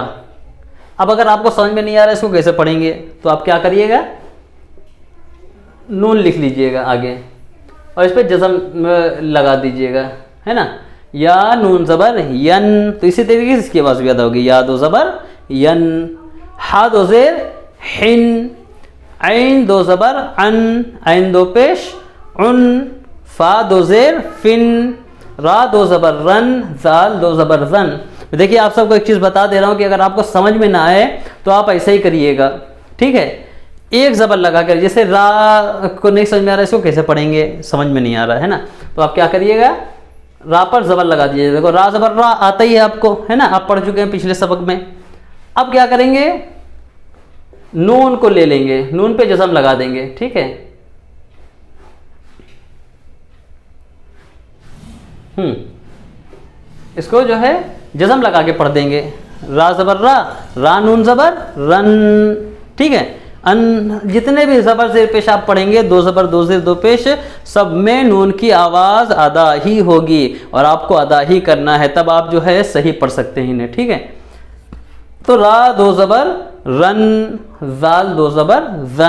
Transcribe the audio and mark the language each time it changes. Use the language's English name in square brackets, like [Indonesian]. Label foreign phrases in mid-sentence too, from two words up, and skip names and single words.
[Urdu] اب اگر آپ کو سمجھ میں نہیں آ رہا ہے اس کو کیسے پڑھیں گے تو آپ کیا کریے گا، نون لکھ لیجئے گا آگے اور اس پہ جزم لگا دیجئے گا، ہے نا؟ یا نون زبر ین، تو اسی طریقے سے اس کی آواز بھی ادا ہوگی، یا دو زبر ین، ہا دو زیر ہن، عین دو زبر ان، عین دو پیش عن، فا دو زیر فن، را دو زبر رن، زال دو زبر زن۔ دیکھیے آپ سب کو ایک چیز بتا دے رہا ہوں کہ اگر آپ کو سمجھ میں نہ آئے تو آپ ایسے ہی کریے گا، ٹھیک ہے؟ ایک زبر لگا کر، جیسے را کو نہیں سمجھ میں آ رہا ہے اس کو کیسے پڑھیں گے، سمجھ میں نہیں آ رہا ہے نا، تو آپ کیا کریے گا، را پر زبر لگا دیجیے۔ دیکھو را زبر را آتا ہی ہے آپ کو، ہے نا؟ آپ پڑھ چکے ہیں پچھلے سبق میں۔ اب کیا کریں گے، نون کو لے لیں گے، نون پہ جزم لگا دیں گے، ٹھیک ہے؟ اس کو جو ہے جزم لگا کے پڑھ دیں گے، را زبر را، را نون زبر رن، ٹھیک ہے؟ ان جتنے بھی زبر زیر پیش آپ پڑھیں گے، دو زبر دو زیر دو پیش، سب میں نون کی آواز ادا ہی ہوگی اور آپ کو ادا ہی کرنا ہے، تب آپ جو ہے صحیح پڑھ سکتے ہیں انہیں، ٹھیک ہے؟ تو را دو زبر رن، زال دو زبر زن۔